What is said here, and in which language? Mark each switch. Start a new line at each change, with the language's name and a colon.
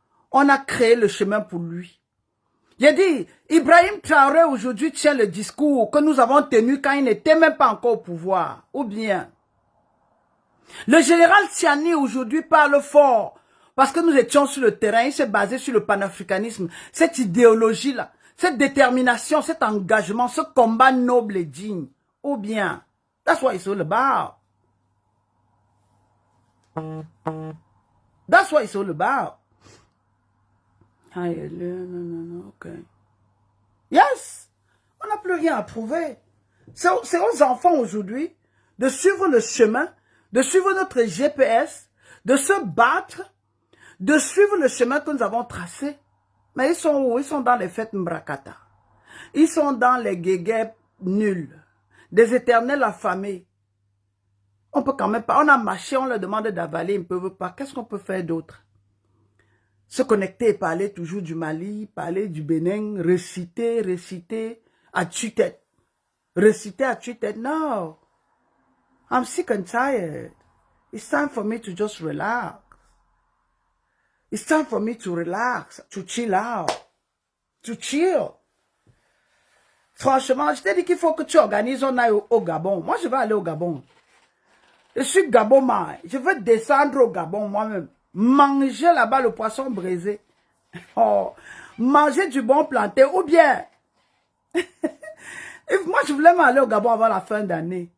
French: On a créé le chemin pour lui. J'ai dit, Ibrahim Traoré aujourd'hui tient le discours que nous avons tenu quand il n'était même pas encore au pouvoir. Ou bien, le général Tiani aujourd'hui parle fort parce que nous étions sur le terrain, il s'est basé sur le panafricanisme, cette idéologie-là, cette détermination, cet engagement, ce combat noble et digne.
English: Ou bien, that's what it's all about. That's what it's all about. Ok.
French: Yes, on n'a plus rien à prouver. C'est aux enfants aujourd'hui de suivre le chemin, de suivre notre GPS, de se battre, de suivre le chemin que nous avons tracé. Mais ils sont où? Ils sont dans les fêtes Mbrakata. Ils sont dans les guéguets nuls, des éternels affamés. On peut quand même pas, on a marché, on leur demande d'avaler, ils ne peuvent pas. Qu'est-ce qu'on peut faire d'autre? Se connecter et parler toujours du Mali, parler du Bénin, réciter à tue-tête. Réciter à tue-tête,
English: no. I'm sick and tired. It's time for me to just relax. It's time for me to relax, to chill out, to chill.
French: Franchement, je t'ai dit qu'il faut que tu organises, on aille au Gabon. Moi, je vais aller au Gabon. Je suis Gabon, je veux descendre au Gabon moi-même. Manger là-bas le poisson braisé. Oh, manger du bon plantain ou bien. Moi, je voulais m'aller au Gabon avant la fin d'année.